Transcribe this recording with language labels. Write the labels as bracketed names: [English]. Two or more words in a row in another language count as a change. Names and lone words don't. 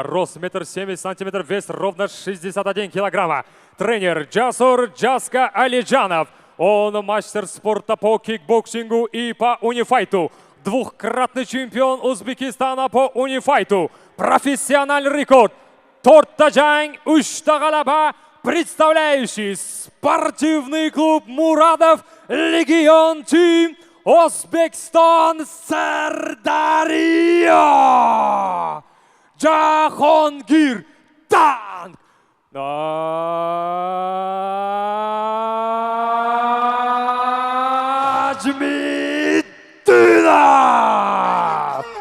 [Russian] Рост 1,70 сантиметра, вес ровно 61 килограмма. Тренер Джасур Джаска Алиджанов. Он мастер спорта по кикбоксингу и по унифайту. Двухкратный чемпион Узбекистана по унифайту. Профессиональный рекорд. [Uzbek] 4 jang, 3 g'alaba, [Russian] представляющий спортивный клуб Muradov Legion Team, [Uzbek] O'zbekiston, Sirdaryo. Jahongir Tank Najmiddinov.